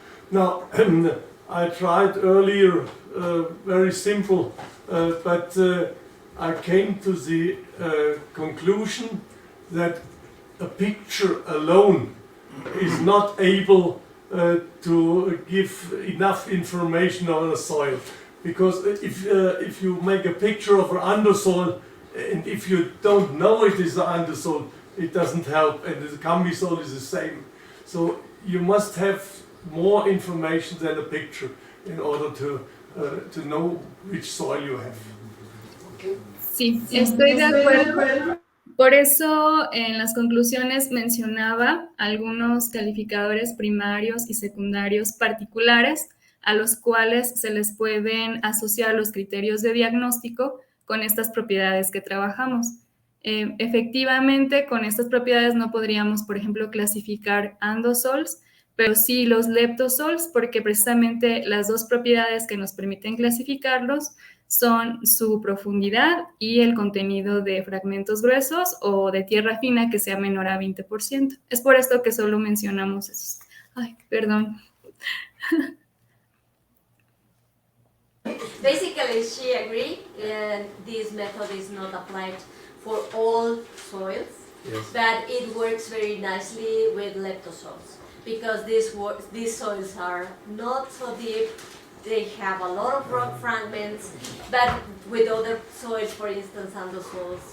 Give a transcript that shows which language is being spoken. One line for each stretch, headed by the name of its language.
English: Now, I tried earlier, very simple, but I came to the conclusion that a picture alone is not able to give enough information on a soil, because if you make a picture of an undersoil and if you don't know it is an undersoil, it doesn't help, and the cambisol is the same. So you must have more information than a picture in order to know which soil you have.
Spanish: Sí, estoy de acuerdo. Por eso en las conclusiones mencionaba algunos calificadores primarios y secundarios particulares a los cuales se les pueden asociar los criterios de diagnóstico con estas propiedades que trabajamos. Efectivamente, con estas propiedades no podríamos, por ejemplo, clasificar andosols, pero sí los leptosols, porque precisamente las dos propiedades que nos permiten clasificarlos son su profundidad y el contenido de fragmentos gruesos o de tierra fina que sea menor a 20%. Es por esto que solo mencionamos esos. Ay, perdón.
English: Basically, she agreed, and this method is not applied for all soils, Yes. but it works very nicely with leptosols, because these soils are not so deep, they have a lot of rock fragments, but with other soils, for instance, andosols.